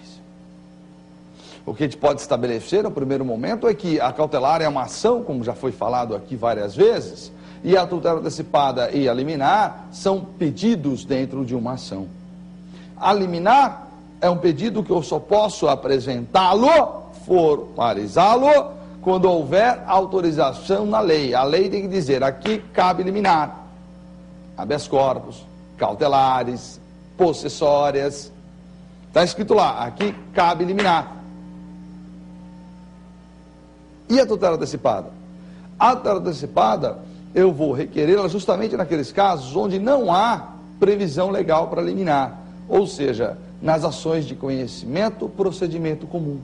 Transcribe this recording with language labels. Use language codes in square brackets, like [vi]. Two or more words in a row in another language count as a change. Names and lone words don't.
[pt] O que a gente pode estabelecer no primeiro momento é que a cautelar é uma ação, como já foi falado aqui várias vezes, e a tutela antecipada e a liminar são pedidos dentro de uma ação. A liminar é um pedido que eu só posso apresentá-lo, formalizá-lo, quando houver autorização na lei. A lei tem que dizer, aqui cabe liminar, [la] habeas corpus, [pt] cautelares, possessórias. Está escrito lá, aqui cabe liminar. E a tutela antecipada? A tutela antecipada, eu vou requerê-la justamente naqueles casos onde não há previsão legal para liminar, ou seja, nas ações de conhecimento, procedimento comum.